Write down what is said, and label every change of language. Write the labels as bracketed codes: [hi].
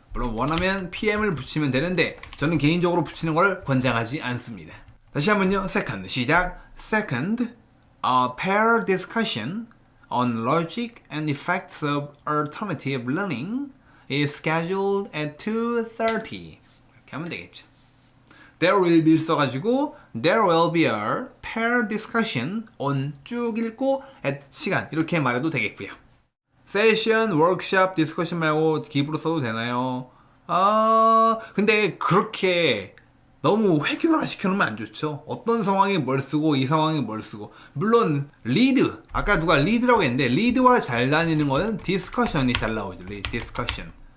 [ko] 물론 원하면 PM을 붙이면 되는데 저는 개인적으로 붙이는 걸 권장하지 않습니다. 다시 한번요. second 시작. [en] second pair discussion on logic and effects of alternative learning is scheduled at 2:30 [ko] 이렇게 하면 되겠죠. [en] there will be [ko] 써가지고 [en] there will be a pair discussion on [ko] 쭉 읽고 [en] at [ko] 시간 이렇게 말해도 되겠고요. 세션, 워크샵, 디스커션 말고 기브로 써도 되나요? 근데 그렇게 너무 획일화 시켜놓으면 안 좋죠. 어떤 상황에 뭘 쓰고 이 상황에 뭘 쓰고. 물론 리드, 아까 누가 리드라고 했는데 리드와 잘 다니는 거는 디스커션이 잘 나오죠. 디스커션.